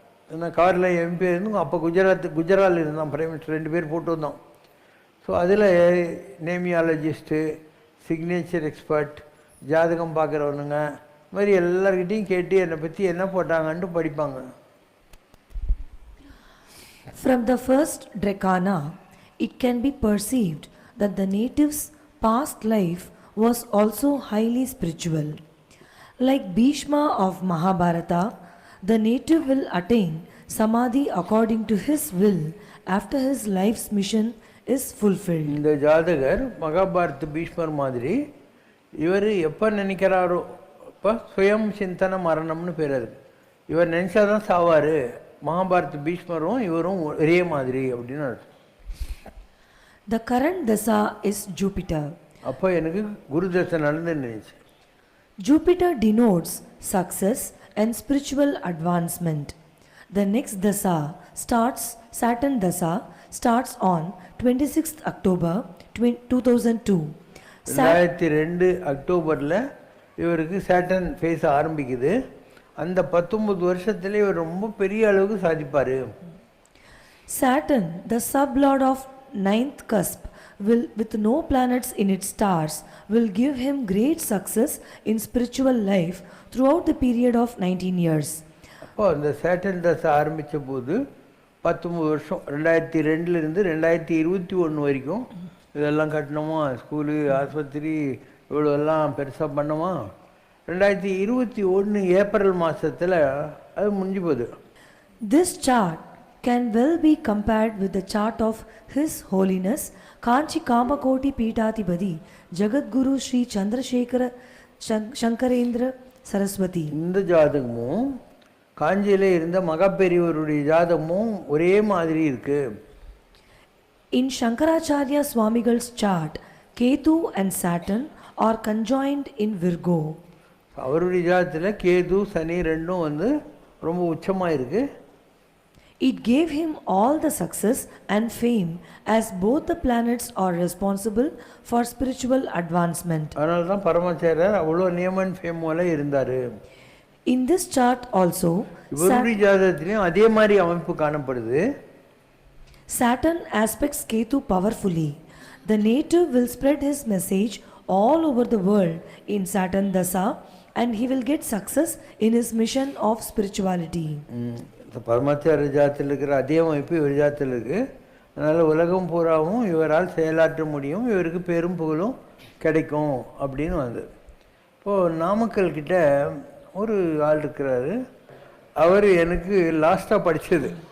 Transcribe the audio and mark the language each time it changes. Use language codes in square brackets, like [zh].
[ta] ஏன்னா கவரில் எம்பி இருந்தோம், அப்போ குஜராத்தில் இருந்தான் பிரைம் மினிஸ்டர், 2 பேர் போட்டு வந்தோம். ஸோ அதில் நேமியாலஜிஸ்ட்டு, சிக்னேச்சர் எக்ஸ்பர்ட், ஜாதகம் பார்க்குறவனுங்க, இது மாதிரி எல்லார்கிட்டையும் கேட்டு என்னை பற்றி என்ன போட்டாங்கன்ட்டு படிப்பாங்க. [en] From the first Drekana, it can be perceived that the natives' past life was also highly spiritual. Like Bhishma of Mahabharata, the native will attain Samadhi according to his will after his life's mission is fulfilled. [ta] இந்த ஜாதகர் மகாபாரத் பீஷ்மர் மாதிரி இவர் எப்போ நினைக்கிறாரோ இப்போ சுயம் சிந்தன மரணம்னு பேர் இருக்கு. இவர் நினச்சாதான் சாவார். மகாபாரத் பீஷ்மரும் இவரும் ஒரே மாதிரி அப்படின்னு அர்த்தம். [en] The current dasa is Jupiter. [ta] அப்போ எனக்கு குரு தசை நடந்துருந்துச்சு. [en] Jupiter denotes success and spiritual advancement. The next dasa starts, Saturn dasa starts on 26th October 2002. [ta] 2002 அக்டோபரில் இவருக்கு சேட்டன் ஃபேஸ் ஆரம்பிக்குது. அந்த 19 வருஷத்துல இவர் ரொம்ப பெரிய அளவுக்கு சாதிப்பார். [en] Saturn, the sublord of 9th cusp, will with no planets in its stars, will give him great success in spiritual life throughout the period of 19 years. [ta] அப்போ அந்த சேட்டன் தசை ஆரம்பித்த போது 19 வருஷம் 2002லேருந்து 2021 வரைக்கும் இதெல்லாம் கட்டணுமா, ஸ்கூலு ஆஸ்பத்திரி இவ்வளோ எல்லாம் பெருசாக பண்ணோமா. 2021 ஏப்ரல் மாதத்தில் அது முடிஞ்சு போகுது. [en] This chart can well be compared with the chart of His Holiness Kanchi Kamakoti Peethadhipati Jagadguru Sri Chandrasekhara Shankarendra Saraswati. [ta] இந்த ஜாதகமும் காஞ்சியில் இருந்த மகாபெரியவருடைய ஜாதகமும் ஒரே மாதிரி இருக்கு. [en] In Shankaracharya Swamigal's chart, Ketu and Saturn are conjoined in Virgo. [ta] அவருடைய ஜாதகத்தில் கேது சனி ரெண்டும் வந்து ரொம்ப உச்சமாக இருக்கு. [en] It gave him all the success and fame as both the planets are responsible for spiritual advancement. [ta] அதனால தான் பரமாச்சாரியர் அவ்வளோ நியமன் ஃபேமோல இருந்தார். [en] In this chart also, [ta] இவருடைய ஜாதகத்திலையும் அதே மாதிரி அமைப்பு காணப்படுது. [en] Saturn aspects Ketu powerfully. The native will spread his message all over the world in Saturn Dasa and he will get success in his mission of spirituality. [ta] பரமாச்சாரிய ஜாதத்தில் இருக்கிற அதே அமைப்பு இவர் ஜாதத்தில் இருக்குது. அதனால் உலகம் பூராவும் இவரால் செயலாற்ற முடியும், இவருக்கு பெரும் புகழும் கிடைக்கும் அப்படின்னு வந்து. இப்போது நாமக்கல் கிட்ட ஒரு ஆள் இருக்கிறாரு, அவர் எனக்கு லாஸ்ட்டாக படித்தது.